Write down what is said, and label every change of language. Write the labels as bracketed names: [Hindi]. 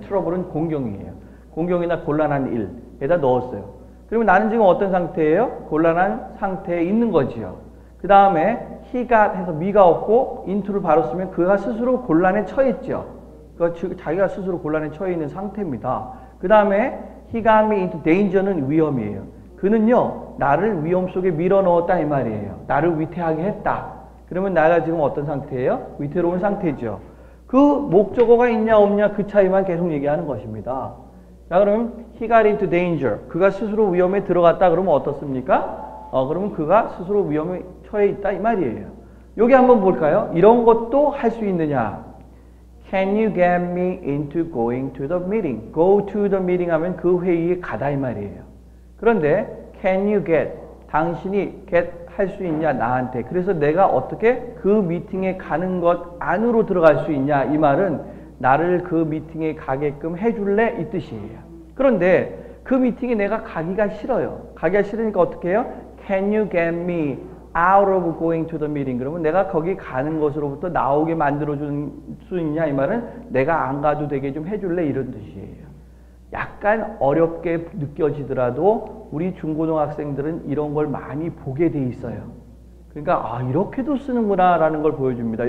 [Korean] 트러블은 공경이에요. 공경이나 곤란한 일에다 넣었어요. 그러면 나는 지금 어떤 상태예요? 곤란한 상태에 있는 거지요. 그 다음에 [English] he got [Korean] 해서 me가 없고 into를 바로 쓰면 그가 스스로 곤란에 처했죠. 자기가 스스로 곤란에 처해 있는 상태입니다. 그 다음에 [English] he got me into danger [Korean] 는 위험이에요. 그는요 나를 위험 속에 밀어 넣었다 이 말이에요. 나를 위태하게 했다. 그러면 나가 지금 어떤 상태예요? 위태로운 상태죠. 그 목적어가 있냐 없냐 그 차이만 계속 얘기하는 것입니다. 자 그러면 [English] he got into danger. [Korean] 그가 스스로 위험에 들어갔다 그러면 어떻습니까? 그러면 그가 스스로 위험에 처해 있다 이 말이에요. 여기 한번 볼까요? 이런 것도 할 수 있느냐? [English] Can you get me into going to the meeting? Go to the meeting [Korean] 하면 그 회의에 가다 이 말이에요. 그런데 [English] can you get? [Korean] 당신이 get 할 수 있냐 나한테. 그래서 내가 어떻게 그 미팅에 가는 것 안으로 들어갈 수 있냐 이 말은 나를 그 미팅에 가게끔 해줄래 이 뜻이에요. 그런데 그 미팅에 내가 가기가 싫어요. 가기가 싫으니까 어떻게 해요? [English] Can you get me out of going to the meeting? [Korean] 그러면 내가 거기 가는 것으로부터 나오게 만들어줄 수 있냐 이 말은 내가 안 가도 되게 좀 해줄래 이런 뜻이에요. 약간 어렵게 느껴지더라도 우리 중고등학생들은 이런 걸 많이 보게 돼 있어요. 그러니까 이렇게도 쓰는구나 라는 걸 보여줍니다.